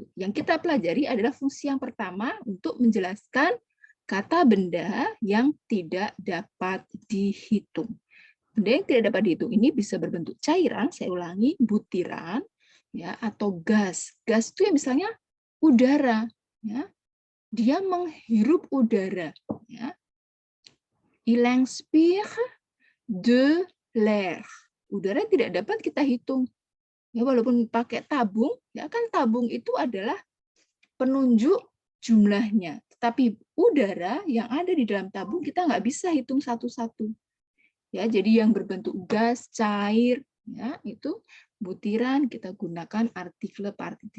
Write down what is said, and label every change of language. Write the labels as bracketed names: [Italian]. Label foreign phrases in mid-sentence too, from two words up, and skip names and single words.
[Indonesian] Yang kita pelajari adalah fungsi yang pertama untuk menjelaskan kata benda yang tidak dapat dihitung. Benda yang tidak dapat dihitung ini bisa berbentuk cairan, saya ulangi, butiran, ya, atau gas. Gas itu ya misalnya udara, ya. Dia menghirup udara, ya. [French] Il inspire de l'air. [Indonesian] Udara tidak dapat kita hitung. Ya, walaupun pakai tabung, ya kan tabung itu adalah penunjuk jumlahnya. Tetapi udara yang ada di dalam tabung kita nggak bisa hitung satu-satu. Ya, jadi yang berbentuk gas, cair, ya, itu butiran kita gunakan artikel partitif.